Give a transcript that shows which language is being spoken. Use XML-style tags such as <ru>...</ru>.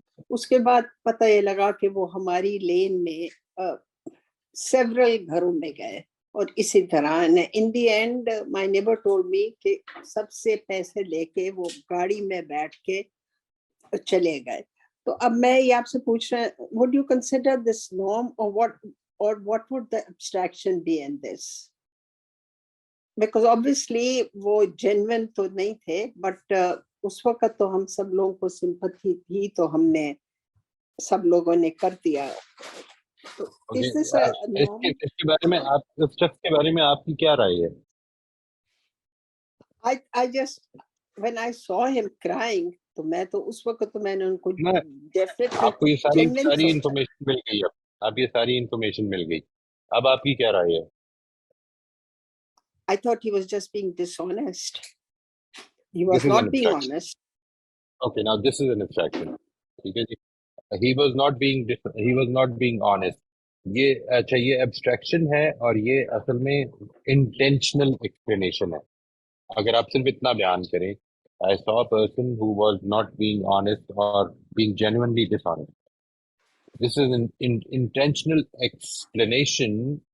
<ur>اس کے بعد پتہ یہ لگا کہ وہ ہماری لین میں سیورل گھروں میں گئے اور اسی طرح</ur> <en>in the end my neighbour told me</en> <ur>کہ سب سے پیسے لے کے وہ گاڑی میں بیٹھ کے چلے گئے. تو اب میں یہ آپ سے پوچھ رہا ہوں,</ur> <en>would you consider this norm or what would the abstraction be in this? Because obviously</en> <ur>وہ genuine تو نہیں تھے,</ur> <en>but</en> <ur>اس وقت تو ہم سب لوگوں کو سمپتھی تھی تو ہم نے سب لوگوں نے کر دیا. اس کے بارے میں آپ اس شخص کے بارے میں آپ کی کیا رائے ہے؟</ur> <en>I just when I saw him crying</en> <ur>تو میں تو اس وقت تو میں نے ان کو آپ کو یہ ساری انفارمیشن مل گئی, اب یہ ساری انفارمیشن مل گئی, اب آپ کی کیا رائے ہے؟</ur> <en>I thought he was just being dishonest. He was not being honest. Okay, now this is an abstraction. He was not being honest.</en> <ur>یہ اچھا یہ ایبسٹریکشن ہے اور یہ اصل میں انٹینشنل ایکسپلینیشن ہے. اگر آپ صرف اتنا بیان کریں</ur> <en>I saw a person who was not being honest or being genuinely dishonest. This is an intentional explanation.</en>